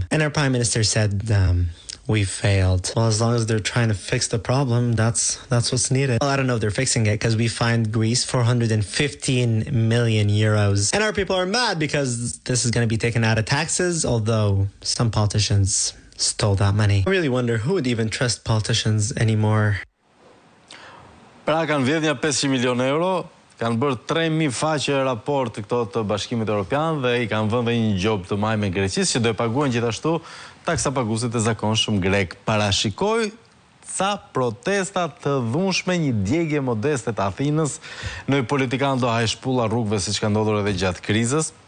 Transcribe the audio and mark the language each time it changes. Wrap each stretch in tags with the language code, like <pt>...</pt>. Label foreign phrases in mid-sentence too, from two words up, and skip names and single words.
<en>And our prime minister said, we failed. Well, as long as they're trying to fix the problem, that's what's needed. Well, I don't know if they're fixing it because we fined Greece 415 million euros. And our people are mad because this is going to be taken out of taxes, although some politicians stole that money. I really wonder who would even trust politicians anymore.</en> <sq>Pra kanë vjedhja 500 milion euro, kanë bërë 3.000 faqe raport këto të Bashkimit Evropian dhe i kanë vënë një gjob të maj me Greqisë që do e paguajnë gjithashtu taksa paguesit e zakonshëm grek. Parashikoj ca protesta të dhunshme, një djegje modeste të Athinës, në politikan do haj shpulla rrugëve siç ka ndodhur edhe gjatë krizës.</sq>